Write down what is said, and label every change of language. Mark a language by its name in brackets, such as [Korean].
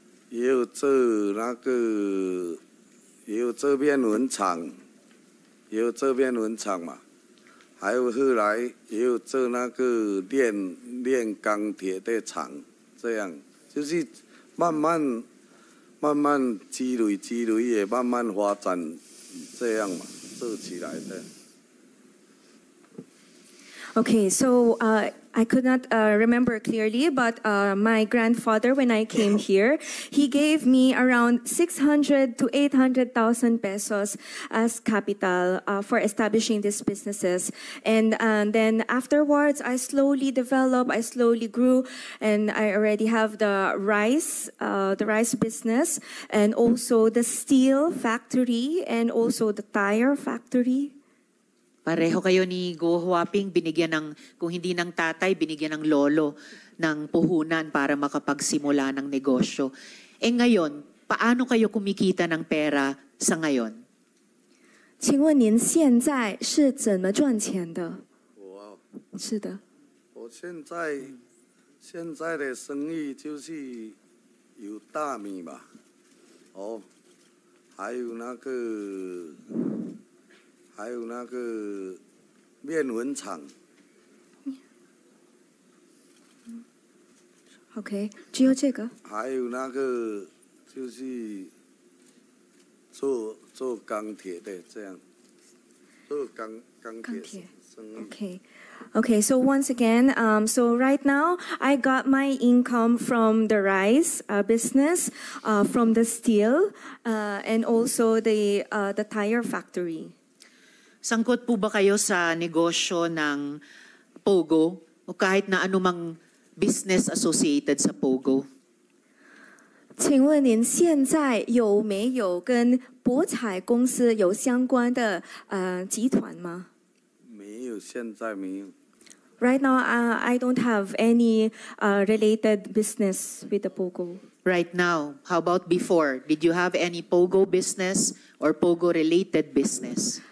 [Chinese] 也有做那个，也有做面粉厂嘛，还有后来也有做那个炼钢铁的厂，这样就是慢慢积累，也慢慢发展，这样嘛，做起来的。 [English] Okay, so I could not remember clearly, but my grandfather, when I came here, he gave me around 600 to 800,000 pesos as capital for establishing these businesses. And then afterwards, I slowly developed, I slowly grew, and I already have the rice business, and also the steel factory, and also the tire factory. [Filipino] Pareho kayo ni Go Huaping, binigyan ng, kung hindi ng tatay, binigyan ng lolo ng puhunan para makapagsimula ng negosyo. Eh ngayon, paano kayo kumikita ng pera sa ngayon? [Chinese] 请问您现在是怎么赚钱的？我是的。我现在的生意就是有大米嘛，还有那个面粉厂。 OK， 只有这个。还有那个就是做钢铁的这样，做钢铁生意。 [English] Okay, so once again, so right now I got my income from the rice business, from the steel, and also the tire factory. [Filipino] Sangkot po ba kayo sa negosyo ng Pogo o kahit na anumang [English] business associated [Filipino] sa Pogo? [Chinese] 请问您现在有没有跟博彩公司有相关的集团吗？没有，现在没有。 [English] Right now, I don't have any related business with the Pogo. Right now, how about before? Did you have any Pogo business or Pogo-related business?